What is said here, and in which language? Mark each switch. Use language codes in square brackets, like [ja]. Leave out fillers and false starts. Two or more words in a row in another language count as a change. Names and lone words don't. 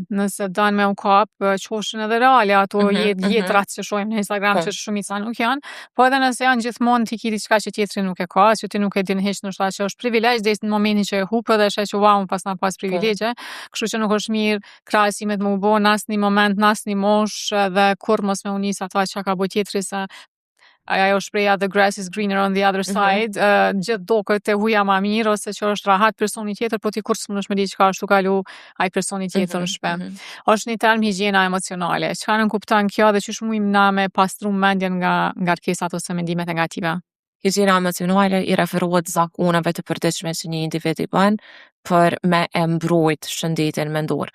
[sq] Nëse don me u kap, qoshin edhe reale ato jetrat që shohim në Instagram që shumica nuk janë, po edhe nëse janë gjithmonë ti ki diçka që tjetri nuk e ka, që ti nuk e din hiç ndoshta që është privilegj deri në momentin që e hup edhe sheh që wow, pas na pas privilegje, kështu që nuk është mirë krahasimet më u bë në asnjë moment, në asnjë moshë dhe kur mos me u nis ata çka ka bëj tjetri se ajo shpreha [en] the grass is greener on the other side, [sq] gjithë doket e huja ma mirë, ose që është rahat personi tjetër, po ti kur s'munësh me di çka është tu kalu ai personi tjetër në shtëpi. Është një term higjiena emocionale. Çfarë nën kupton kjo dhe çish mujm na me pastru mendjen nga ngarkesat ose mendimet negative? Higjiena emocionale i referohet zakoneve të përditshme që një individ i bën për me e mbrojt shëndetin mendor.